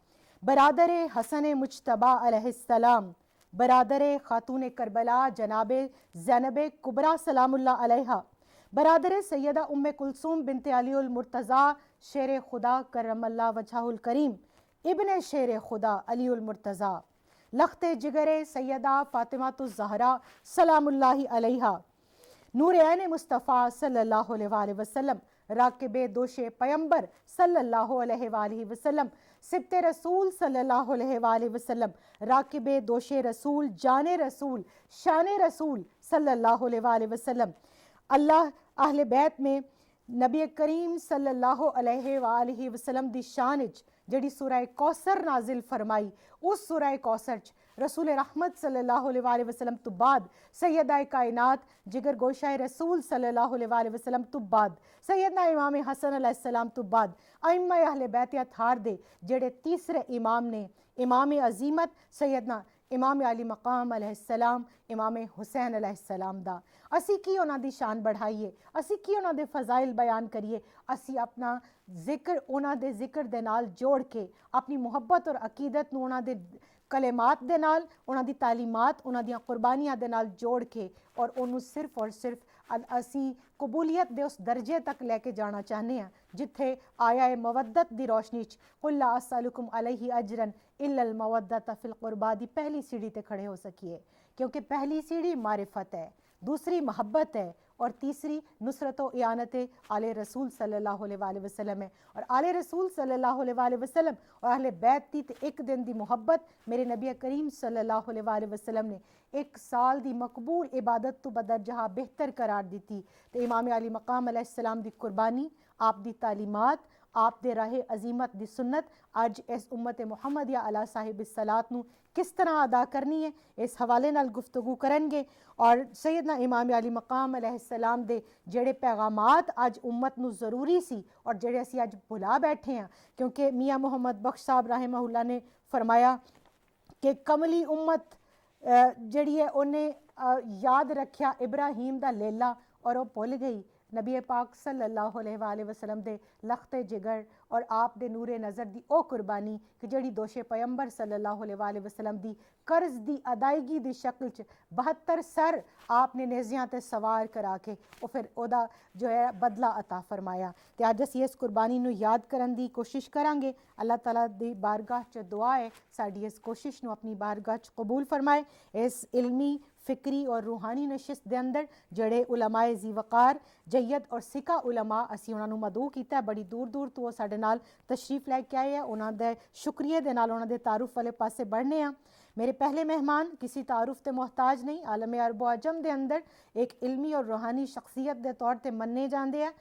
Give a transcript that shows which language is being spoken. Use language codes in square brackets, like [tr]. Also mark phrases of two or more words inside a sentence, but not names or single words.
[ur] برادر حسن مجتبیٰ علیہ السلام، برادر خاتونِ کربلا جناب زینب کبریٰ [ar] سلام الله عليها, [ur] برادر سیدہ امِ کلثوم بنتِ علی المرتضیٰ شیرِ خدا [ar] كرم الله وجهه الكريم [ur] ابنِ شیرِ خدا علی المرتضیٰ، لختِ جگرِ سیدہ فاطمۃ الزہرا [ar] سلام الله عليها, [ur] نورِ عینِ مصطفیٰ [ar] صلى الله عليه وسلم, [ur] راکبِ دوشِ پیغمبر [ar] صلى الله عليه وسلم, [ur] سبطِ رسول [ar] صلى الله عليه وسلم, [ur] راکبِ دوشِ رسول، جانِ رسول، شانِ رسول [ar] صلى الله عليه وسلم. [pa] اللہ اہلِ بیت میں نبی کریم [ar] صلى الله عليه وسلم [pa] دی شان جیہڑی سورہ کوثر نازل فرمائی، اس سورہ کوثر رسولِ رحمت [ar] صلى الله عليه وسلم [pa] تو بعد سیدہ کائنات جگر گوشۂ رسول [ar] صلى الله عليه وسلم [pa] تو بعد سیدنا امام حسن علیہ السلام تو بعد ائمہ اہلِ بیت اطہار دے جیہڑے تیسرے امام نے، امامِ عزیمت سیدنا امام عالی مقام علیہ السلام، امام حسین علیہ السلام دا اسی کی اوہناں دی شان ودھائیے، اسی کی उन्हां दी शान बढ़ाइए, असी की اوہناں دے فضائل بیان کریے، اسی اپنا ذکر اوہناں دے ذکر دے نال جوڑ کے اپنی محبت اور عقیدت نوں اوہناں دے کلمات دے نال، اوہناں دی تعلیمات، اوہناں دیاں قربانیاں دے نال جوڑ کے اور اوہناں نے صرف اور صرف اسی قبولیت دے اس درجے تک لے کے جانا چاہتے ہیں جتھے آیا ہے مودت دی روشنی چ [ar] قل لا أسألكم عليه أجرا إلا المودة في القربى [pa] دی پہلی پوڑی تے کھڑے ہو سکیے، کیونکہ پہلی پوڑی معرفت ہے، دوسری محبت ہے اور تیسری نصرت و اعانت آلِ رسول [ar] صلى الله عليه وسلم [pa] है। اور آلِ رسول [ar] صلى الله عليه وسلم [pa] اور اہلِ بیت دی تے اک دن دی محبت میرے نبی کریم [ar] صلى الله عليه وسلم [pa] نے اک سال دی مقبول عبادت تو بدرجہا بہتر قرار دی. تو امام عالی مقام علیہ السلام دی قربانی، آپ دی تعلیمات، آپ دے راہِ عزیمت دی سنت اج اس امتِ محمدیہ [ar] على صاحبها الصلاة [pa] نو کس طرح ادا کرنی ہے، اس حوالے نال گفتگو کریں گے. اور سیدنا امام عالی مقام علیہ السلام دے جیہڑے پیغامات اج امت نو ضروری سی اور جیہڑے اسی اج بھلا بیٹھے ہیں، کیونکہ میاں محمد بخش صاحب رحمہ اللہ نے فرمایا کہ کملی امت جیہڑی ہے اونہیں یاد رکھیا ابراہیم دا لیلا اور اوہ بھل گئی نبی پاک [ar] صلى الله عليه وسلم [pa] دے لختِ جگر اور آپ دے نورِ نظر دی او قربانی کہ جیہڑی دوشِ پیغمبر [ar] صلى الله عليه وسلم [pa] دی قرض دی ادائیگی دی شکل چ 72 سر آپ نے نیزیاں تے سوار کرا کے اور فیر اوہدا جو ہے بدلہ عطا فرمایا. تے اج اسیں اس قربانی نوں یاد کرن دی کوشش کراں گے. اللہ تعالیٰ دی بارگاہ چ دعا ہے ساڈی اس کوشش نوں اپنی بارگاہ چ قبول فرمائے. اس علمی فکری اور روحانی نشست دے اندر جیہڑے علمائے ذی وقار جید اور ثقہ علما اسی اوہناں نے مدعو کیا، بڑی دور دور تو ساڈے نال تشریف لے کے آئے ہیں. اوہناں نے شکریہ دے نال اوہناں نے تعارف والے پاسے ودھنے آ. [ur] میرے پہلے مہمان کسی تعارف کے محتاج نہیں، عالمِ عرب و عجم کے اندر ایک علمی اور روحانی شخصیت کے طور پر مانے جاتے ہیں.